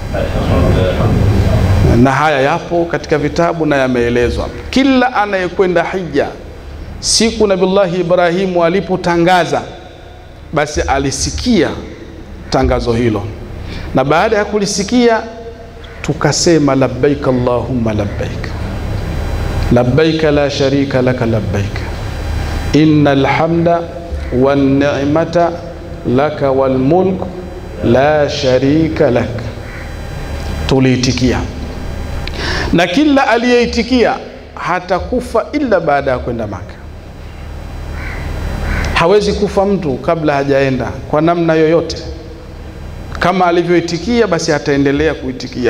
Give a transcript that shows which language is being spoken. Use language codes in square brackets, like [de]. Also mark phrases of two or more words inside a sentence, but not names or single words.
[sw] Na haya yapo katika vitabu na yameelezwa. Kila anayekwenda hija, siku Nabiullah Ibrahim alipotangaza, basi alisikia tangazo hilo, na baada ya kulisikia tukasema [ar] لبيك اللهم لبيك لبيك لا شريك لك لبيك إن الحمد والنعمة لك والملك لا شريك لك. [sw] Tuliitikia, na kila aliyeitikia hatakufa ila baada ya kwenda Maka. Hawezi kufa mtu kabla hajaenda kwa namna yoyote. Kama alivyoitikia basi ataendelea kuitikia.